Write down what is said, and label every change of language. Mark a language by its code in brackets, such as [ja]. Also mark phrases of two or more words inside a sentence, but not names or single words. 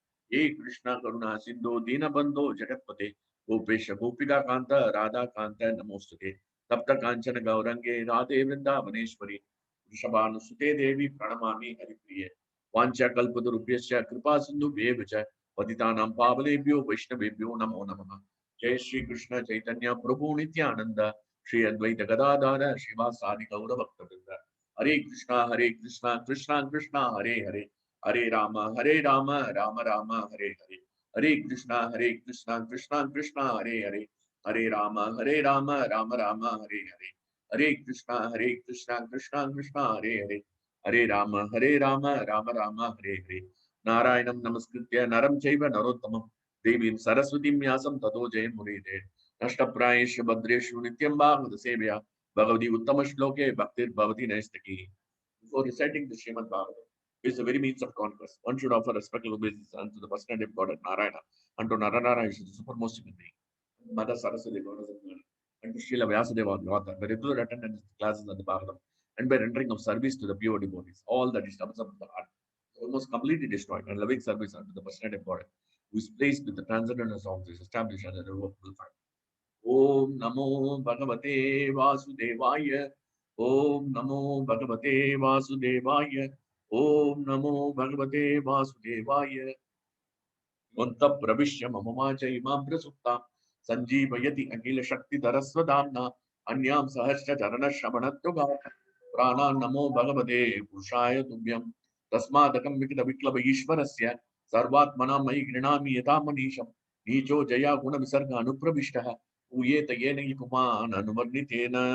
[sa] हे कृष्ण करुणा सिंधु दीनबंधो जगतपते गोपेश गोपिका कांत राधा कांत नमोस्तुते तप्त कांचन गौरंगे राधे वृंदावनेश्वरी वृषभानुसुते देवी प्रणमामि हरिप्रिये वाञ्छा कल्पतरुभ्यश्च कृपा सिन्धुभ्येव च पतितानां पावनेभ्यो वैष्णवेभ्यो नमो नमः। जय श्री कृष्ण चैतन्य प्रभु नित्यानंद श्री अद्वैत गदाधर श्रीवासादि गौर भक्तवृंद हरे कृष्णा कृष्णा कृष्णा हरे हरे हरे राम राम राम हरे हरे हरे कृष्णा कृष्णा कृष्णा हरे हरे हरे राम राम हरे हरे हरे कृष्णा कृष्णा कृष्णा हरे हरे हरे राम राम हरे हरे नारायणं नमस्कृत्य नरं चैव नरोत्तमं देवीं सरस्वतीं व्यासं ततो जयमुदीरये नष्टप्रायेषु भद्रेषु नित्यं भागवत सेवया भगवती उत्तम श्लोके भक्तिर्भवति नैष्टिकी. [en] Before reciting the Srimad Bhagavatam, which is the very means of conquest, one should offer respectful obeisance unto the personality of God Narayana, unto Narayana, who is the supermost human being, Mother Saraswati, Goddess of God, and to Srila Vyasadeva, the author, by regular attendance to classes of the Bhagavatam, and by rendering of service to the pure devotees, all that disturbance of the heart is almost completely destroyed, and loving service unto the personality of God, who is placed with the transcendental songs, is established as a irrevocable fact. [sa] ओम नमो भगवते वासुदेवाय ओम नमो भगवते वासुदेवाय ओम नमो भगवते वासुदेवाय योऽन्तः प्रविश्य मम वाचैमां प्रसुप्तां सञ्जीवयति अखिल शक्तिधरस्वधाम्ना अन्यां सहस्रचरणश्रवणत्वगात् प्राणान् नमो भगवते पुरुषाय तुभ्यं तस्मादकं विकटविक्लव ईश्वरस्य सर्वात्मना मयि गृह्णामि यथा मनीषं नीचो जया गुणविसर्ग अनुप्रविष्टः ऊयेत येन हि पुमान् अनुवर्णितेन